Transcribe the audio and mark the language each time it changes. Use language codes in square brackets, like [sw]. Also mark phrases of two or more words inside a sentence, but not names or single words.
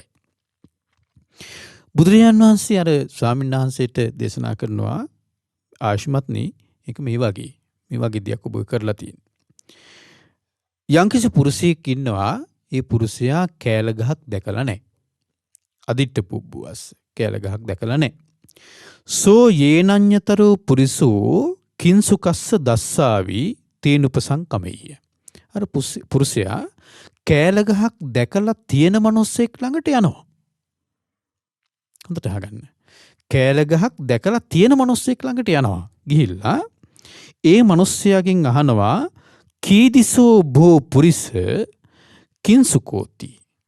[si] බුදුරජාන් වහන්සේ අර ස්වාමීන් වහන්සේට දේශනා කරනවා ආශිමත්නි ඒක මේ වගේ දෙයක් ඔබ කරලා තියෙනවා. යම්කිසි පුරුෂයෙක් ඉන්නවා ඒ පුරුෂයා කෑල්ල ගහක් දැකලා නැහැ. [pi] අදිට්ඨ පුබ්බුවස් [si] කෑල්ල ගහක් දැකලා නැහැ. [pi] සෝ යේනඤ්‍යතරෝ පුරිසෝ කිංසුකස්ස දස්සාවි තේනුපසංකමෙය්‍ය. [si] අර පුරුෂයා කෑල්ල ගහක් දැකලා තියෙන මිනිස්සෙක් ළඟට යනවා. හොඳට අහගන්න. කෑල්ල ගහක් දැකලා තියෙන මිනිස්සෙක් ළඟට යනවා. ගිහිල්ලා ඒ මිනිස්සයාගෙන් අහනවා [pi] කීදිසෝ භෝ පුරිස කිංසුකෝති.